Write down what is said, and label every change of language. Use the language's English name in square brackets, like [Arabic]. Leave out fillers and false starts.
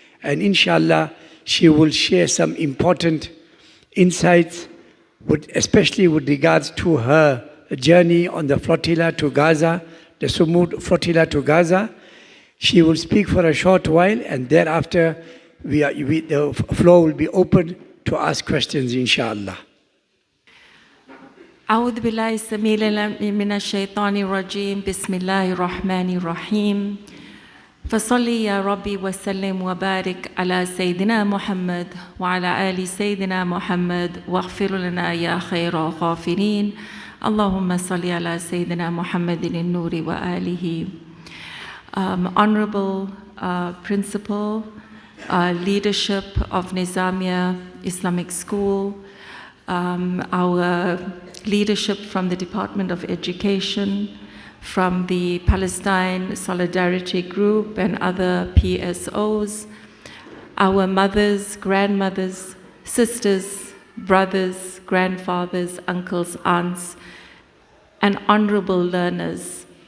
[English] And inshallah, she will share some important insights, especially with regards to her journey on the flotilla to Gaza, the Sumud flotilla to Gaza. She will speak for a short while, and thereafter the floor will be open to ask questions, inshallah. [Arabic] أعوذ بالله السميع العليم من الشيطان الرجيم بسم الله الرحمن الرحيم فصلي يا ربي وسلم وبارك على سيدنا محمد وعلى آل سيدنا محمد واغفر لنا يا خير الغافرين اللهم صل على سيدنا محمد النور وآله. [English] Honorable Principal, leadership of Nizamia Islamic School, our leadership from the Department of Education, from the Palestine Solidarity Group and other PSOs, our mothers, grandmothers, sisters, brothers, grandfathers, uncles, aunts, and honorable learners.